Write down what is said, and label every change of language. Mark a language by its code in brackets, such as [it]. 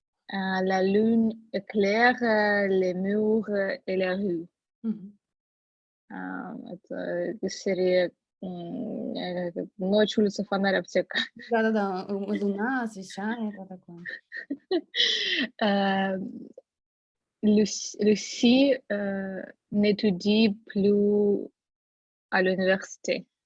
[fr] La lune éclaire les murs et les rues. [ru] Это серия «Ночь, улица, фонарь, аптека». Да-да-да, луна освещает, вот такое. [fr] Lucie n'étudie plus à l'université.